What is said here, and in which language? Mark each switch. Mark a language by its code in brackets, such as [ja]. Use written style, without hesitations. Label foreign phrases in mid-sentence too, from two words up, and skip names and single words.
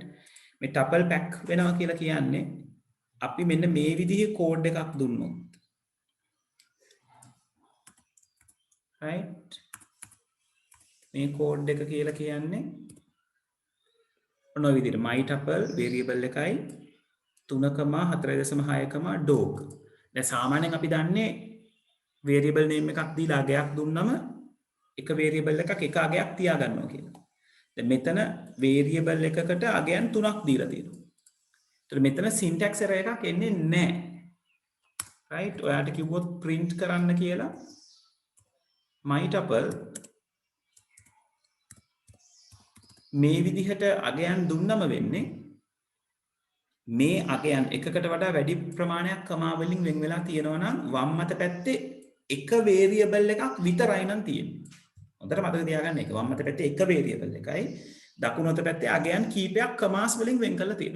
[si] මේ [en] tuple pack [si] වෙනවා කියලා කියන්නේ අපි මෙන්න මේ විදිහේ කෝඩ් එකක් දුන්නොත්. රයිට්? මේ කෝඩ් එක කියලා කියන්නේ ඔන්න ඔය විදිහට [en] my tuple variable [si] එකයි 3,4.6, dog. දැන් සාමාන්‍යයෙන් අපි දන්නේ [en] variable name [si] එකක් දීලා අගයක් දුන්නම එක variable එකක් එක අගයක් තියාගන්නවා කියලා. දැන් මෙතන variable එකකට අගයන් 3ක් දීලා තියෙනවා. ඒතර මෙතන [en] syntax error [si] එකක් එන්නේ නැහැ. right? ඔයාලට කිව්වොත් print කරන්න කියලා [en] my tuple [si] මේ විදිහට අගයන් දුන්නම වෙන්නේ මේ අගයන් එකකට වඩා වැඩි ප්‍රමාණයක් කමා වලින් වෙන් වෙලා තියෙනවා නම් වම් අත පැත්තේ එක variable එකක් විතරයි නම් තියෙන්නේ. හොඳට මතක තියාගන්න එක. වම් අත පැත්තේ එක variable එකයි දකුණු අත පැත්තේ අගයන් කීපයක් කමාස් වලින් වෙන් කරලා තියෙනවා.